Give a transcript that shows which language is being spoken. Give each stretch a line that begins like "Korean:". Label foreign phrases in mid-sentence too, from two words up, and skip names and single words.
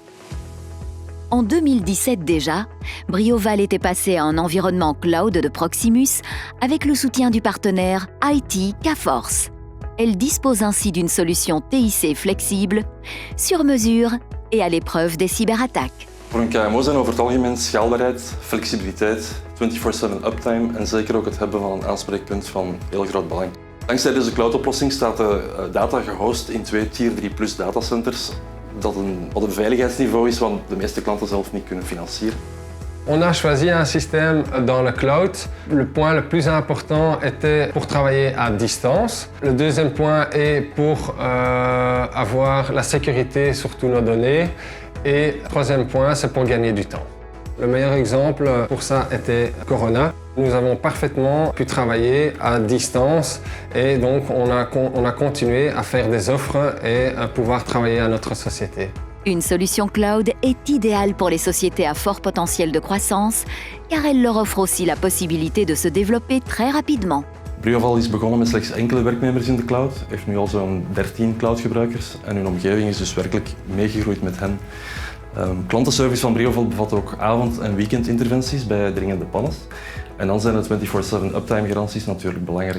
French: En 2017 déjà, Brioval était passé à un environnement cloud de Proximus avec le soutien du partenaire IT Kforce. Elle dispose ainsi d'une solution TIC flexible, sur mesure et à l'épreuve des cyberattaques.
Dutch: Voor een KMO zijn over het algemeen schaalbaarheid, flexibiliteit, 24/7 uptime en zeker ook het hebben van een aanspreekpunt van heel groot belang. Dankzij deze cloudoplossing staat de data gehost in 2 Tier 3+ datacenters, wat een veiligheidsniveau is wat de meeste klanten zelf niet kunnen financieren.
French: On a choisi un système dans le cloud. Le point le plus important était pour travailler à distance. Le deuxième point est pour avoir la sécurité sur tous nos données. Et le troisième point, c'est pour gagner du temps. Le meilleur exemple pour ça était Corona. Nous avons parfaitement pu travailler à distance et donc on a continué à faire des offres et à pouvoir travailler à notre société. Une solution cloud est idéale pour les sociétés à fort potentiel de croissance car elle leur offre aussi la possibilité de se développer très rapidement.
Dutch: Brioval is begonnen met slechts enkele werknemers in de cloud, heeft nu al zo'n 13 cloudgebruikers en hun omgeving is dus werkelijk meegegroeid met hen. Klantenservice van Brioval bevat ook avond- en weekendinterventies bij dringende pannes. En dan zijn de 24/7 uptime garanties natuurlijk belangrijk.